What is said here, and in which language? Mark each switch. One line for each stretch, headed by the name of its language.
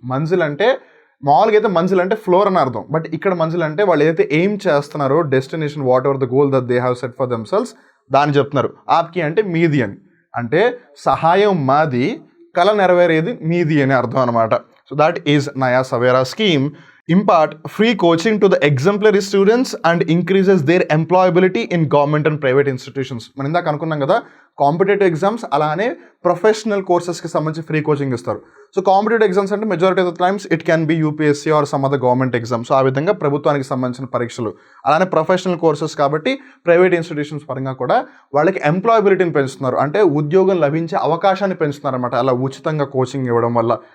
Telugu: మంజిల్ అంటే మామూలుగా అయితే మంజిల్ అంటే ఫ్లోర్ అని అర్థం, బట్ ఇక్కడ మంజిల్ అంటే వాళ్ళు ఏదైతే ఎయిమ్ చేస్తున్నారో destination,
English: whatever the goal that they have set for themselves,
Telugu: దాన్ని చెప్తున్నారు. ఆప్కి అంటే మీది అని, అంటే సహాయం మాది, కళ నెరవేరేది మీది అని అర్థం అనమాట.
English: So that is Naya Savera scheme. impart free coaching to the exemplary students and increases their employability in government and private institutions.
Telugu: మనం ఇందాక అనుకున్నాం కదా కాంపిటేటివ్ ఎగ్జామ్స్ అలానే ప్రొఫెషనల్ కోర్సెస్కి సంబంధించి ఫ్రీ కోచింగ్ ఇస్తారు.
English: So competitive exams అంటే majority of the times it can be UPSC or some other government exams.
Telugu: ఆ విధంగా ప్రభుత్వానికి సంబంధించిన పరీక్షలు. అలానే ప్రొఫెషనల్ కోర్సెస్ కాబట్టి ప్రైవేట్ ఇన్స్టిట్యూషన్స్ పరంగా కూడా వాళ్ళకి ఎంప్లాయబిలిటీని పెంచుతున్నారు, అంటే ఉద్యోగం లభించే అవకాశాన్ని పెంచుతున్నారు అనమాట అలా ఉచితంగా కోచింగ్ ఇవ్వడం వల్ల.